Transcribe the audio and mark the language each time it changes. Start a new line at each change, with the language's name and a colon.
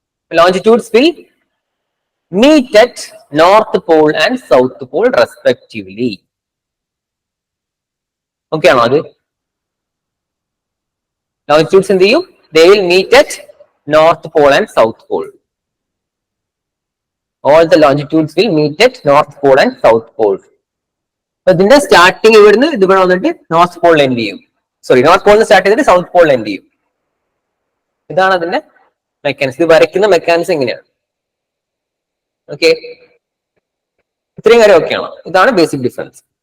English: Longitudes will meet at North Pole and South Pole respectively.
Malayalam: Okay ആണോ? അത് longitudes എന്ത് ചെയ്യും?
English: They will meet at North Pole and South Pole. All the longitudes will meet at North Pole and South Pole.
Malayalam: അപ്പൊ ഇതിന്റെ starting ഇവിടുന്ന് ഇതിവിടെ വന്നിട്ട് north പോളിൽ end ചെയ്യും. സോറി, നോർത്ത് പോളിൽ സ്റ്റാർട്ട് ചെയ്തിട്ട് സൗത്ത് പോളിൽ എൻഡ് ചെയ്യും. ഇതാണ് അതിന്റെ മെക്കാനിക്സ്. ഇത് വരയ്ക്കുന്ന മെക്കാനിക്സ് എങ്ങനെയാണ്? ഓക്കെ, ഇത്രയും കാര്യം ഓക്കെയാണോ? ഇതാണ് ബേസിക് ഡിഫറൻസ്.